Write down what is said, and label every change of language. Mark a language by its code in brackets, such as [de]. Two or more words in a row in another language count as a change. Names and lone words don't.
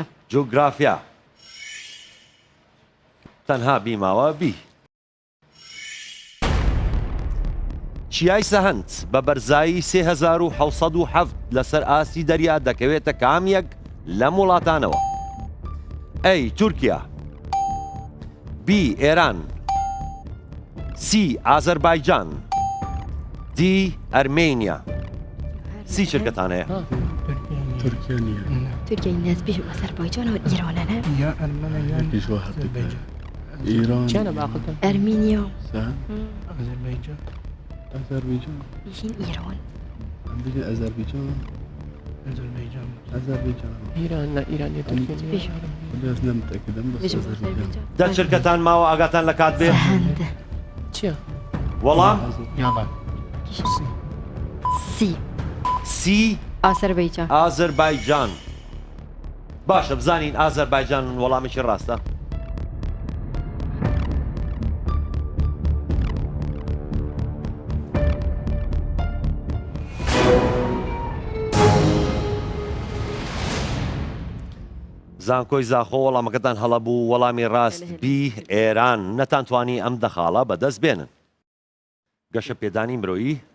[ckb] جوگرافیا تەنها بیماوە بی چیای سەهەند بە بەرزایی 3707 لەسەر ئاستی دەریا دەکەوێتە کامیەک لەم وڵاتانەوە A تورکیا B ئێران C ئازەربایجان D ئەرمێنیا سی چرکەتان هەیە [ar] تركيا تركيا الناس بيجوا أذربيجان وإيران أنا يا ألمانيا فيش واحد أذربيجان إيران كان بعقلتها أرمينيا أذربيجان أذربيجان بيجين إيران عندنا أذربيجان أذربيجان أذربيجان إيران لا إيران يا تركيا بيجوا بس أنا متأكد بس بيجوا أذربيجان [ckb] دە چرکەتان ماوە ئاگاتان لە کات بێ [ar] سهند تشيا [ckb] وەڵام [ar] يلا سي C أذربيجان [ckb] ئازەربایجان باشە بزانین ئازەربایجان وەڵامێکی ڕاستە زانکۆی زاخۆ وەڵامەکەتان هەڵەبوو وەڵامی ڕاست بی ئێران نەتانتوانی ئەم دەخاڵە بەدەست بێنن گەشە پێدانی مرۆیی